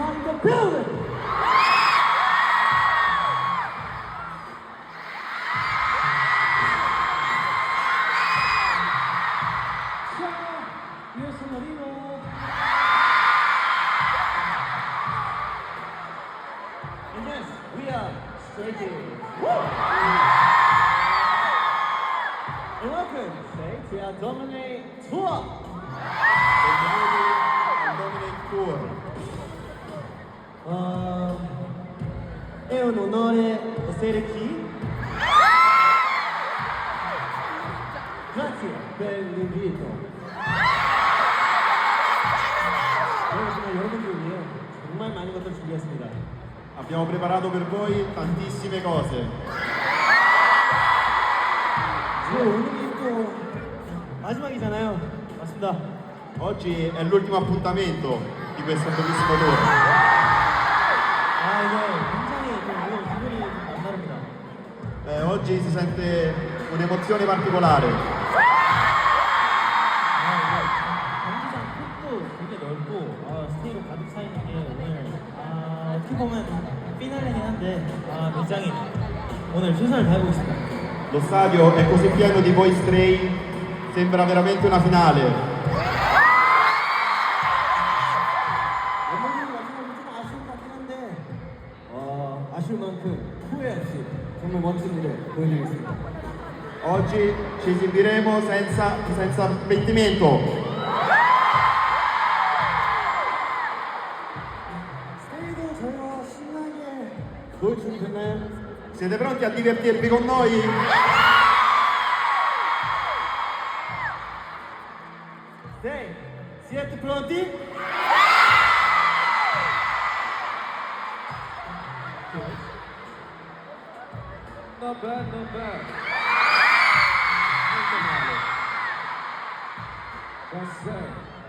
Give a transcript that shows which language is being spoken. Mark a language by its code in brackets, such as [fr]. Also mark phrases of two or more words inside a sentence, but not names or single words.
[en] the building. [it] Ciao, io sono Rino. [en] And yes, we are Stray Kids. And welcome, say, to our Dominate Tour. Dominate Tour. [it] È un onore essere qui. Grazie per l'invito. [ko] 정말 여러분들 위해 정말 많은 것들 준비했습니다. [it] Abbiamo preparato per voi tantissime cose. [ko] 오늘이 또 마지막이잖아요. 맞습니다. [it] Oggi è l'ultimo appuntamento di questo bellissimo tour. [ko] 아, 이게 굉장히 좀 오늘 기분이 좀 남다릅니다. [it] Oggi si sente un'emozione particolare. [ko] 경기장 폭도 되게 넓고 스테이로 가득 차 있는 게 오늘 어떻게 보면 피날레긴 한데 굉장히 오늘 최선을 다하고 있습니다. [it] Lo stadio è così pieno di voi Stray, sembra veramente una finale. [ko] 멤버들이 마지막으로 좀 아쉬운 것 같긴 한데 아쉬울 만큼 후회 없이 정말 멋진 무대 보여드리겠습니다. [it] Oggi ci esibiremo senza smentimento. [ko] 스테이도 저희와 신나게 놀 준비 됐나요? [it] Siete pronti a divertirvi con noi? 네, siete pronti? [en] Not bad, not bad. [it] Niente male. [en] That's it.